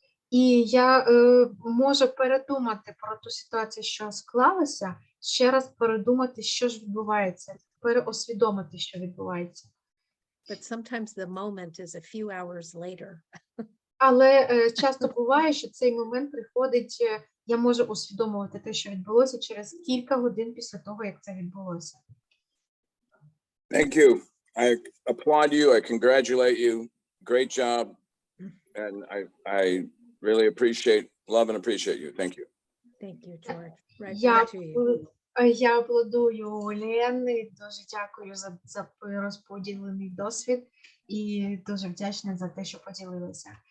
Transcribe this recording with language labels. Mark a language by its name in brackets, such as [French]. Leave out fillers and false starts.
[Ukrainian] І я можу передумати про ту ситуацію, що склалася, ще раз передумати, що ж відбувається, переосвідомити, що відбувається. [English] But sometimes the moment is a few hours later. [Ukrainian] Але часто буває, що цей момент приходить, я можу усвідомувати те, що відбулося через кілька годин після того, як це відбулося. [English] Thank you. I applaud you. I congratulate you. Great job. And I really love and appreciate you. Thank you. Thank you, George. Right back to you. [Ukrainian] Я аплодую Leanne, дуже дякую за розподілений досвід і дуже вдячна за те, що поділилися.